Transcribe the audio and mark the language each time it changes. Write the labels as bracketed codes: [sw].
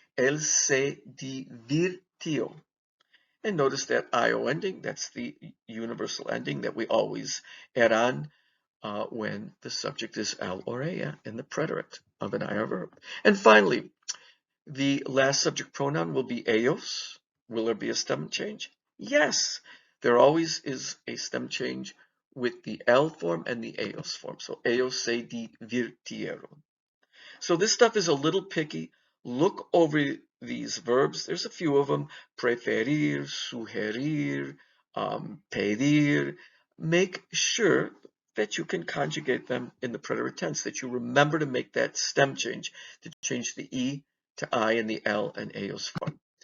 [es] Él se divirtió. [en] And notice that IO ending, that's the universal ending that we always add on when the subject is él or ella in the preterite of an IR verb. And finally, the last subject pronoun will be ellos. Will there be a stem change? Yes, there always is a stem change with the él form and the ellos form. So [es] ellos se divirtieron. [en] So this stuff is a little picky. Look over these verbs. There's a few of them. [es] Preferir, sugerir, pedir. [en] Make sure that you can conjugate them in the preterite tense, that you remember to make that stem change, to change the E to I and the L and ellos form.